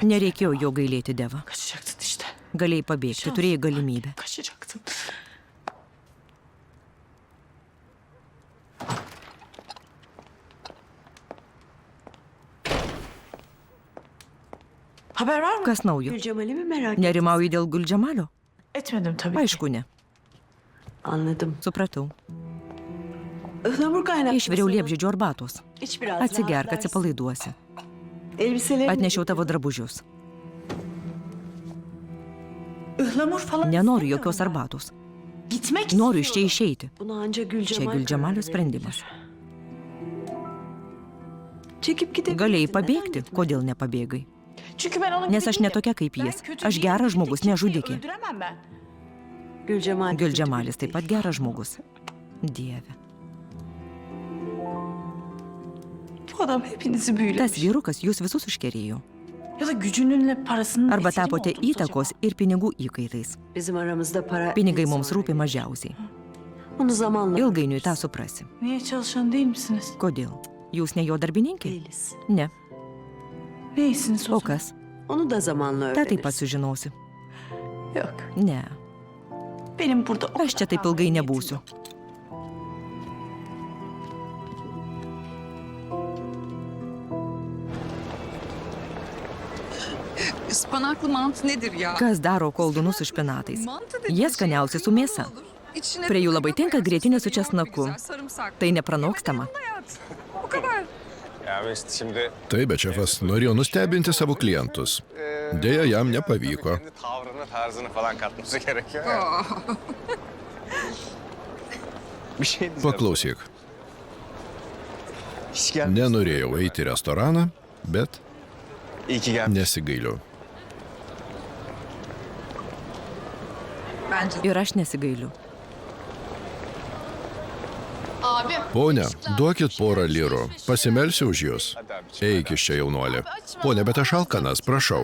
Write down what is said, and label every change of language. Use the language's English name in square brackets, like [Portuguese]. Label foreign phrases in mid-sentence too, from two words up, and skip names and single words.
[Lithuanian] Nereikėjo jo gailėti, Deva. [Turkish] Kaçacaksın işte. [Lithuanian] Galėjai pabėgti, turėjai galimybę. [Turkish] Kaçacaktın. Haber var mı? [Lithuanian] Kas naujo? [Turkish] Gülcemal'i mi merak ettin? [Lithuanian] Nerimauji dėl Guldžemalio? [Turkish] Etmedim tabii ki. [Lithuanian] Aišku, ne. [Turkish] Anladım. [Lithuanian] Supratau. [Turkish] Ihlamur kaynağı. [Lithuanian] Išviriau liepžydžio arbatos. [Turkish] İç biraz. [Lithuanian] Atsigerk, [Turkish] rahatlarsın. [Lithuanian] atsipalaiduosi. [Turkish] Elbiselerini... [Lithuanian] Atnešiau tavo drabužius. [Turkish] Ihlamur falan [Lithuanian] Nenoriu [Turkish] istemiyorum [Lithuanian] jokios [Turkish] ben. [Lithuanian] arbatos. [Turkish] Gitmek [Lithuanian] Noriu iš čia [Turkish] istiyorum. [Lithuanian] išeiti. [Turkish] Bunu ancak Gülcemal... [Lithuanian] Čia Guldžemalio [Turkish] karar [Lithuanian] sprendimas. [Turkish] verebilir. Çekip gidebilirsin. [Lithuanian] Galėjai [Turkish] neden [Lithuanian] pabėgti, [Turkish] gitmedin? [Lithuanian] kodėl nepabėgai? [Turkish] Çünkü ben onun [Lithuanian] Nes [Turkish] gibi [Lithuanian] aš ne [Turkish] değilim. [Lithuanian] tokia kaip [Turkish] Ben [Lithuanian] jis. [Turkish] kötü [Lithuanian] Aš [Turkish] değilim. [Lithuanian] geras žmogus, ne [Turkish] Kimseyi [Lithuanian] žudikė. [Turkish] öldüremem ben. Gülcemal... [Lithuanian] Guldžemalis taip pat geras žmogus. Dieve. [Turkish] Bu adam hepinizi [Lithuanian] Tas [Turkish] büyülemiş. [Lithuanian] vyrukas jūs visus iškerėjo. [Turkish] Ya da gücününle parasının [Lithuanian] Arba [Turkish] esiri mi [Lithuanian] tapote [Turkish] oldunuz [Lithuanian] įtakos [Turkish] acaba? [Lithuanian] ir pinigų įkaitais. [Turkish] Bizim aramızda para... [Lithuanian] Pinigai [Turkish] ne [Lithuanian] mums [Turkish] sonra [Lithuanian] rūpi [Turkish] gelir. [Lithuanian] mažiausiai. [Turkish] Bunu zamanla... [Lithuanian] Ilgainiui tą suprasi. [Turkish] Niye çalışan değil misiniz? [Lithuanian] Kodėl? Jūs ne jo darbininkė? [Turkish] Değiliz. [Lithuanian] Ne. [Turkish] Neysiniz o [Lithuanian] O [Turkish] zaman? [Lithuanian] kas? [Turkish] Onu da zamanla [Lithuanian] Ta taip pat [Turkish] öğrenirsin. [Lithuanian] sužinosi. [Turkish] Yok. [Lithuanian] Ne. [Turkish] Benim burada o [Lithuanian] Aš čia [Turkish] kadar [Lithuanian] taip ilgai [Turkish] niyetim [Lithuanian] nebūsiu. [Turkish] yok. Ispanaklı mantı nedir ya? [Lithuanian] Kas daro koldūnus su špinatais? [Turkish] Mantı [Lithuanian] Jie skaniausi su mėsa. Prie jų labai tinka grietinė su česnaku. Tai nepranokstama. O kadar. Taip, bet šefas norėjo nustebinti savo klientus. Deja, jam nepavyko. [Turkish] tavrını, tarzını falan katması gerekiyor. Bir şey diyeceğim. [Lithuanian] Paklausyk, [Turkish] Hiç gelmesin. [Lithuanian] nenorėjau eiti į restoraną, bet [Turkish] İyi ki gelmiş. [Lithuanian] nesigailiu. Ir aš nesigailiu. [Turkish] Abi. [Lithuanian] Pone, duokit porą lyrų, pasimelsiu už jūs. Eik iš čia, jaunuoli. Pone, bet aš alkanas, prašau.